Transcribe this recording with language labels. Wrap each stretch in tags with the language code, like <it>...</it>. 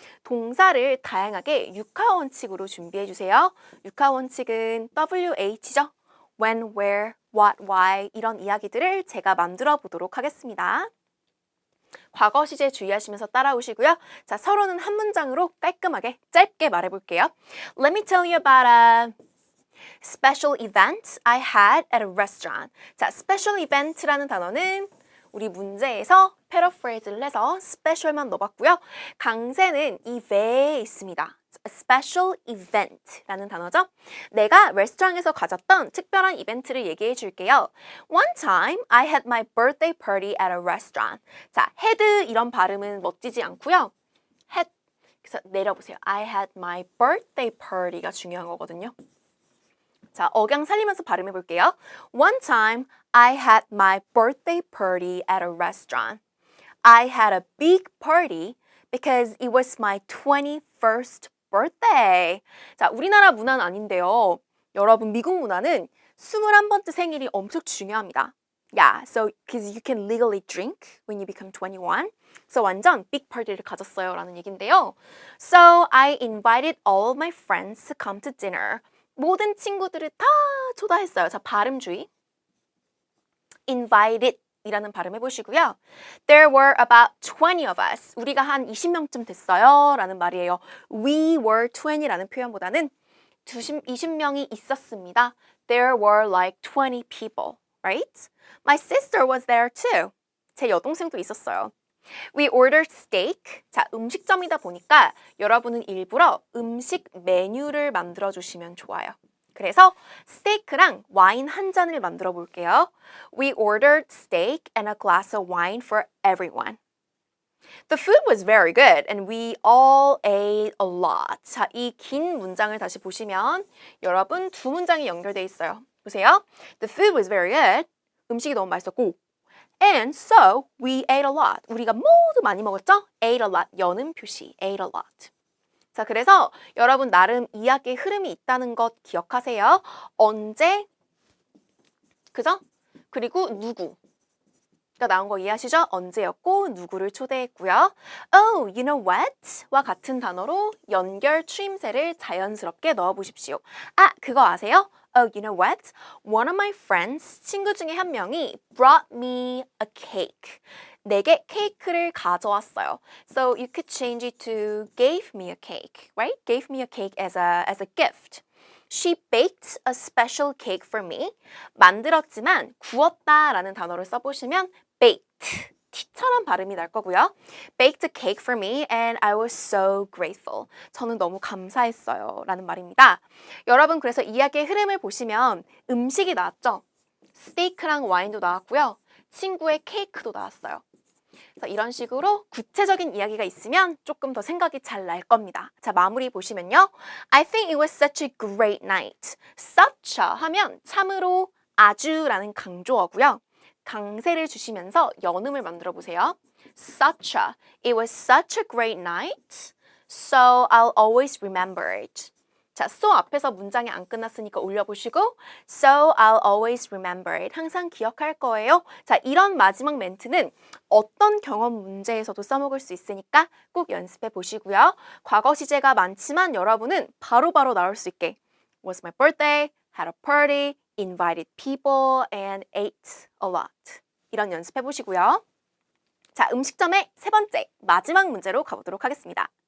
<ko>동사를 다양하게 육하 원칙으로 준비해 주세요. 육하 원칙은 WH죠.</ko> <en>When, where, what, why</en> <ko>이런 이야기들을 제가 만들어 보도록 하겠습니다. 과거 시제 주의하시면서 따라오시고요. 자, 서로는 한 문장으로 깔끔하게 짧게 말해볼게요.</ko> <en>Let me tell you about a special event I had at a restaurant.</en> <ko>자, special event라는 단어는 우리 문제에서 패러프레이즈를 해서 special만 넣어봤고요. 강세는 이 외에 있습니다. special event라는 단어죠. 내가 레스토랑에서 가졌던 특별한 이벤트를 얘기해 줄게요.</ko> <en>One time I had my birthday party at a restaurant.</en> <ko>자, had 이런 발음은 멋지지 않고요. had, 그래서 내려보세요.</ko> <en>I had my birthday party가</en> <ko>중요한 거거든요. 자, 억양 살리면서 발음해 볼게요.</ko> <en>One time I had my birthday party at a restaurant. I had a big party because it was my 21st birthday.</en> <ko>자, 우리나라 문화는 아닌데요. 여러분 미국 문화는 21번째 생일이 엄청 중요합니다.</ko> <en>Yeah, so because you can legally drink when you become 21.</en> <ko>So 완전</ko> <en>big party</en> <ko>를 가졌어요 라는 얘긴데요.</ko> <en>So I invited all of my friends to come to dinner.</en> <ko>모든 친구들을 다 초대했어요. 자, 발음 주의. invited 이라는 발음 해보시고요.</ko> <en>There were about 20 of us.</en> <ko>우리가 한 20명쯤 됐어요 라는 말이에요.</ko> <en>We were 20</en> <ko>라는 표현보다는 20명이 있었습니다.</ko> <en>There were like 20 people, right? My sister was there too.</en> <ko>제 여동생도 있었어요.</ko> <en>We ordered steak.</en> <ko>자, 음식점이다 보니까 여러분은 일부러 음식 메뉴를 만들어 주시면 좋아요. 그래서 스테이크랑 와인 한 잔을 만들어 볼게요.</ko> <en>We ordered steak and a glass of wine for everyone. The food was very good and we all ate a lot.</en> <ko>자, 이 긴 문장을 다시 보시면 여러분 두 문장이 연결돼 있어요. 보세요.</ko> <en>The food was very good.</en> <ko>음식이 너무 맛있었고</ko> <en>And so we ate a lot.</en> <ko>우리가 모두 많이 먹었죠?</ko> <en>Ate a lot.</en> <ko>연음 표시.</ko> <en>Ate a lot.</en> <ko>자, 그래서 여러분 나름 이야기의 흐름이 있다는 것 기억하세요. 언제, 그죠? 그리고 누구가 나온 거 이해하시죠? 언제였고 누구를 초대했고요.</ko> <en>Oh, you know what?</en> <ko>와 같은 단어로 연결 추임새를 자연스럽게 넣어보십시오. 아, 그거 아세요?</ko> <en>Oh, you know what? One of my friends,</en> <ko>친구 중에 한 명이</ko> <en>brought me a cake.</en> <ko>내게 케이크를 가져왔어요.</ko> <en>So you could change it to gave me a cake, right? Gave me a cake as a gift. She baked a special cake for me.</en> <ko>만들었지만 구웠다라는 단어를 써보시면 baked. T처럼 발음이 날 거고요.</ko> <en>Baked a cake for me and I was so grateful.</en> <ko>저는 너무 감사했어요. 라는 말입니다. 여러분 그래서 이야기의 흐름을 보시면 음식이 나왔죠? 스테이크랑 와인도 나왔고요. 친구의 케이크도 나왔어요. 그래서 이런 식으로 구체적인 이야기가 있으면 조금 더 생각이 잘 날 겁니다. 자, 마무리 보시면요.</ko> <en>I think it was such a great night.</en> <ko>such a 하면 참으로 아주라는 강조어고요. 강세를 주시면서 연음을 만들어 보세요.</ko> <en>Such a. It was such a great night. So I'll always remember it.</en> <ko>자, so 앞에서 문장이 안 끝났으니까 올려보시고</ko> <en>So I'll always remember it.</en> <ko>항상 기억할 거예요. 자, 이런 마지막 멘트는 어떤 경험 문제에서도 써먹을 수 있으니까 꼭 연습해 보시고요. 과거 시제가 많지만 여러분은 바로바로 나올 수 있게</ko> <en>Was my birthday, had a party, invited people, and ate a lot.</en> <ko>이런 연습해 보시고요. 자, 음식점의 세 번째, 마지막 문제로 가보도록 하겠습니다.</ko>